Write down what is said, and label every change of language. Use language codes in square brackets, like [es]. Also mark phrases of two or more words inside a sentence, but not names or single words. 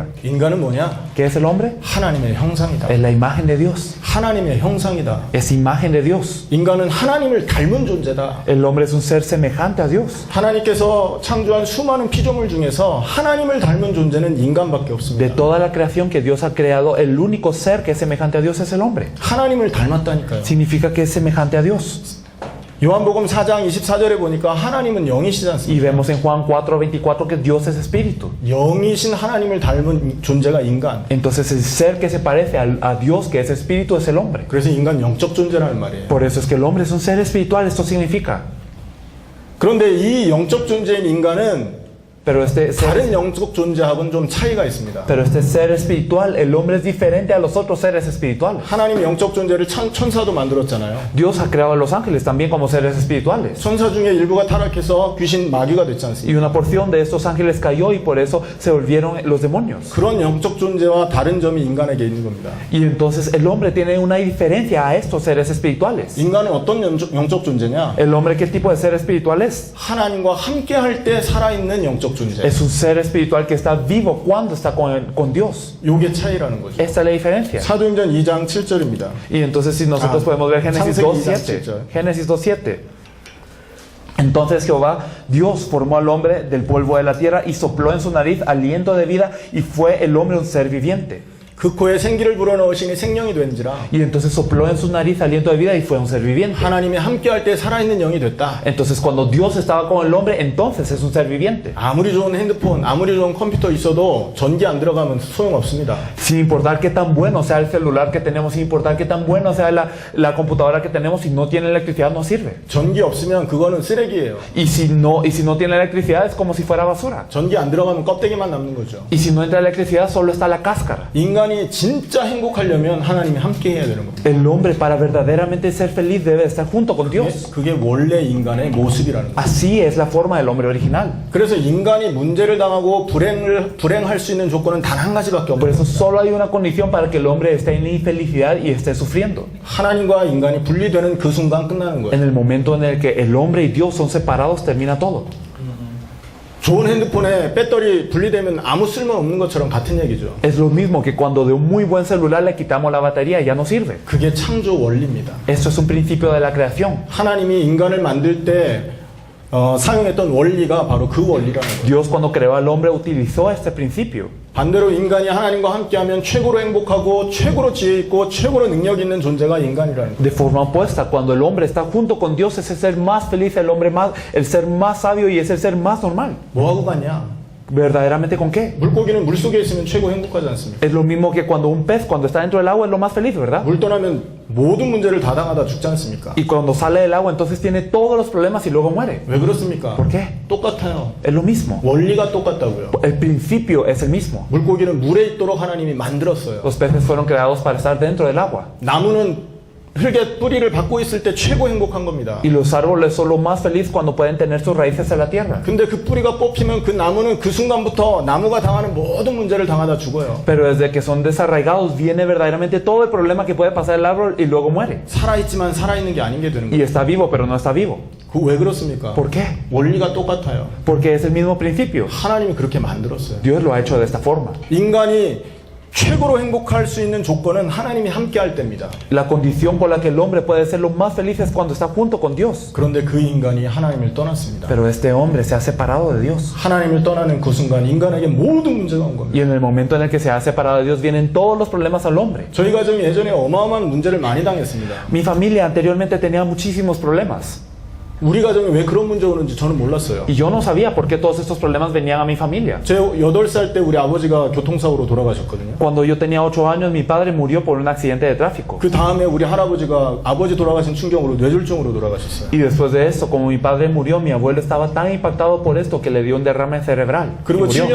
[ko] 인간은 뭐냐? [es] ¿Qué es el hombre? [ko] 하나님의 형상이다. [es] Es la imagen de Dios. [ko] 하나님의 형상이다. [es] Es imagen de Dios. [ko] 인간은 하나님을 닮은 존재다. [es] El hombre es un ser semejante a Dios. [ko] 하나님께서 창조한 수많은 피조물 중에서 하나님을 닮은 존재는 인간밖에 [es] De [ko] 없습니다. [es] toda la creación que Dios ha creado, el único ser que es semejante a Dios es el hombre. [ko] 하나님을 닮았다니까요. [es] Significa que es semejante a Dios. [ko] 요한복음 4장 24절에 보니까 하나님은 영이시지 않습니까? [es] Y vemos en Juan 4:24 que Dios es espíritu. [ko] 영이신 하나님을 닮은 존재가 인간. [es] Entonces el ser que se parece a Dios, que es espíritu, es el hombre. [ko] 그래서 인간 영적 존재라는 말이에요. [es] Por eso es que el hombre es un ser espiritual. Esto significa. [ko] 그런데 이 영적 존재인 인간은 [es] Pero este [ko] 다른 영적 존재하고는 좀 차이가 있습니다. [es] ser espiritual, el hombre es diferente a los otros seres espirituales. [ko] 하나님 영적 존재를 천사도 만들었잖아요. [es] Dios ha creado a los ángeles también como seres espirituales. [ko] 천사 중에 일부가 타락해서 귀신 마귀가 됐지 않습니까? [es] Y una porción de estos ángeles cayó y por eso se volvieron los demonios. [ko] 그런 영적 존재와 다른 점이 인간에게 있는 겁니다. [es] Y entonces el hombre tiene una diferencia a estos seres espirituales. [ko] 인간은 어떤 영적 존재냐? [es] El hombre, ¿qué tipo de ser espiritual es? [ko] 하나님과 함께 할 때 살아있는 영적 존재. [es] Es un ser espiritual que está vivo cuando está con Dios. [ko] 요게 차이라는 거죠. [es] Esta es la diferencia. [ko] 사도행전 2장 7절입니다. [es] Y entonces si nosotros podemos ver Génesis [ko] 창세기 2:7. [es] 2:7. Génesis 2:7. Entonces Jehová, Dios formó al hombre del polvo de la tierra y sopló en su nariz aliento de vida y fue el hombre un ser viviente. [ko] 그 코에 생기를 불어넣으시니 생명이 된지라. [es] Y entonces sopló en su nariz aliento de vida y fue un ser viviente. [ko] 하나님이 함께 할 때 살아있는 영이 됐다. [es] Entonces cuando Dios estaba con el hombre, entonces es un ser viviente. [ko] 아무리 좋은 핸드폰, 아무리 좋은 컴퓨터 있어도 전기 안 들어가면 소용없습니다. [es] Sin importar qué tan bueno sea el celular que tenemos, sin importar qué tan bueno sea la computadora que tenemos, si no tiene electricidad no sirve. [ko] 전기 없으면 그거는 쓰레기예요. [es] Y si no tiene electricidad es como si fuera basura. [ko] 전기 안 들어가면 껍데기만 남는 거죠. [es] Y si no entra electricidad solo está la cáscara. [ko] 인간이 진짜 행복하려면 하나님이 함께 해야 되는 겁니다. [es] El hombre para verdaderamente ser feliz debe estar junto con Dios. [ko] 그게 원래 인간의 모습이라는 거예요. [es] Así es la forma del hombre original. [ko] 그래서 인간이 문제를 당하고 불행할 수 있는 조건은 단 한 가지밖에 [es] Por [ko] 없어요. [es] eso solo hay una condición para que el hombre esté en infelicidad y esté sufriendo. [ko] 하나님과 인간이 분리되는 그 순간 끝나는 거예요. [es] En el momento en el que el hombre y Dios son separados, termina todo. [ko] 좋은 핸드폰에 배터리 분리되면 아무 쓸모 없는 것처럼 같은 얘기죠. [es] Es lo mismo que cuando de un muy buen celular le quitamos la batería y ya no sirve. [ko] 그게 창조 원리입니다. [es] Esto es un principio de la creación. [ko] 하나님이 인간을 만들 때 사용했던 원리가 바로 그 원리라는 거예요. [es] Dios cuando creó al hombre utilizó este principio. [ko] 반대로 인간이 하나님과 함께하면 최고로 행복하고 최고로 지혜 있고 최고로 능력 있는 존재가 인간이라는 거예요. [es] De forma opuesta, cuando el hombre está junto con Dios es el ser más feliz, el ser más sabio y es el ser más normal. [ko] 뭐하고 갔냐? [es] ¿Verdaderamente con qué? [ko] 물고기는 물속에 있으면 최고 행복하지 않습니까? [es] Es lo mismo que cuando un pez, cuando está dentro del agua, es lo más feliz, ¿verdad? [ko] 물 떠나면 모든 문제를 다 당하다 죽지 않습니까? [es] Y cuando sale del agua, entonces tiene todos los problemas y luego muere. [ko] 왜 그렇습니까? [es] ¿Por qué? [ko] 똑같아요. [es] Es lo mismo. [ko] 원리가 똑같다고요. [es] El principio es el mismo. [ko] 물고기는 물에 있도록 하나님이 만들었어요. [es] Los peces fueron creados para estar dentro del agua. [ko] 나무는 흙에 뿌리를 받고 있을 때 최고 행복한 겁니다. [es] Y los árboles son lo más feliz cuando pueden tener sus raíces en la tierra. [ko] 근데 그 뿌리가 뽑히면 그 나무는 그 순간부터 나무가 당하는 모든 문제를 당하다 죽어요. [es] Pero desde que son desarraigados viene verdaderamente todo el problema que puede pasar el árbol y luego muere. [ko] 살아있지만 살아있는 게 아닌 게 되는 [es] Y [ko] 거예요. [es] está vivo, pero no está vivo. [ko] 그 왜 그렇습니까? [es] ¿Por qué? [ko] 원리가 똑같아요. [es] Porque es el mismo principio. [ko] 하나님이 그렇게 만들었어요. [es] Dios lo ha hecho de esta forma. [ko] 인간이 최고로 행복할 수 있는 조건은 하나님이 함께 할 때입니다. [es] La condición por la que el hombre puede ser lo más feliz es cuando está junto con Dios. [ko] 그런데 그 인간이 하나님을 떠났습니다. [es] Pero este hombre se ha separado de Dios. [ko] 하나님을 떠나는 그 순간 인간에게 모든 문제가 온 겁니다. [es] Y en el momento en el que se ha separado de Dios vienen todos los problemas al hombre. [ko] 저희 가정이 예전에 어마어마한 문제를 많이 당했습니다. [es] Mi familia anteriormente tenía muchísimos problemas. [ko] 우리 가정에 왜 그런 문제 오는지 저는 몰랐어요. [es] Y yo no sabía por qué todos estos problemas venían a mi familia. [ko] 제 8살 때 우리 아버지가 교통사고로 돌아가셨거든요. [es] Cuando yo tenía 8 años, mi padre murió por un accidente de tráfico. [ko] 그 다음에 우리 할아버지가 아버지 돌아가신 충격으로 뇌졸중으로 돌아가셨어요. [es] Y después de esto, como mi padre murió, mi abuelo estaba tan impactado por esto que le dio un derrame cerebral. Y [ko] 그리고 [es] murió.